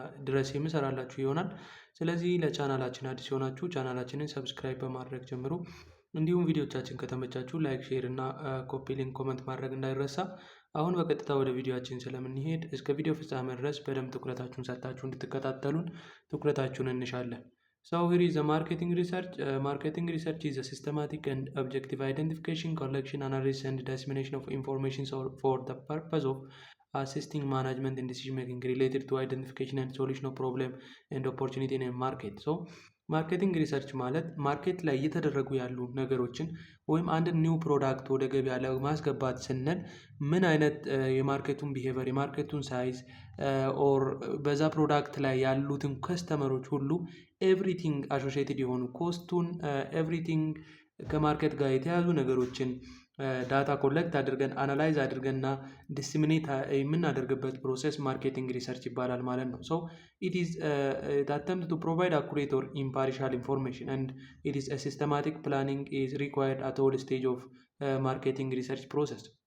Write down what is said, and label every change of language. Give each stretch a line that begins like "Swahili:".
Amharic: ድረስ የምሰራላችሁ ይሆናል። ስለዚህ ለቻናላችን አዲስ የሆናችሁ ቻናላችንን ሰብስክራይብ በማድረግ ጀምሩ። እንዲሁም ቪዲዮቻችን ከተመቻችሁ ላይክ፣ ሼር እና ኮፒ ሊንክ ኮመንት ማድረግ እንዳይረሳ። አሁን በቀጥታ ወደ ቪዲዮአችን ስለምንሄድ እስከ ቪዲዮ ፍጻሜ ድረስ በደንብ ትኩረታችሁን ሰጥታችሁ እንድትከታተሉን ትኩረታችሁን እንሻለን።
English: So here is a marketing research. Marketing research is a systematic and objective identification, collection, analysis, and dissemination of information for the purpose of assisting management in decision making related to identification and solution of problem and opportunity in a market.
Amharic: So ማርኬቲንግ ሪሰርች ማለት ማርኬት ላይ እየተደረጉ ያሉ ነገሮችን ወይም አንድ ኒው ፕሮዳክት ወደ ገበያ ለማስገባት ስንል ምን አይነት የማርኬቱን ቢሄቨር የማርኬቱን ሳይዝ ኦር በዛ ፕሮዳክት ላይ ያሉትን ከስተመሮች ሁሉ ኤቭሪቲንግ አሶሺየትድ የሆኑ ኮስቱን ኤቭሪቲንግ ከማርኬት ጋር የተያዙ ነገሮችን ዳታ ኮሌክት አድርገን አናላይዝ አድርገንና ዲስሚኔት የምናደርግበት ፕሮሰስ ማርኬቲንግ ሪሰርች ይባላል ማለት ነው። ሶ
English: it is the attempt to provide accurate or impartial information and it is a systematic planning is required at all stage of marketing research process.